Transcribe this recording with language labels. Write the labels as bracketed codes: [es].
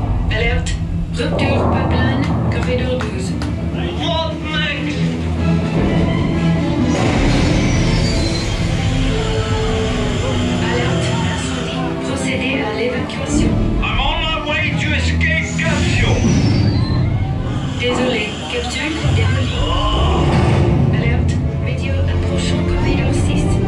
[fr] Alerte. Rupture pipeline, corridor 12. [en] What next? [fr] Alerte. Incendie. Procédez à l'évacuation. [en] I'm on my way to escape capsule. [fr] Désolé. Capsule démolie. Alerte. Météore approchant corridor 6.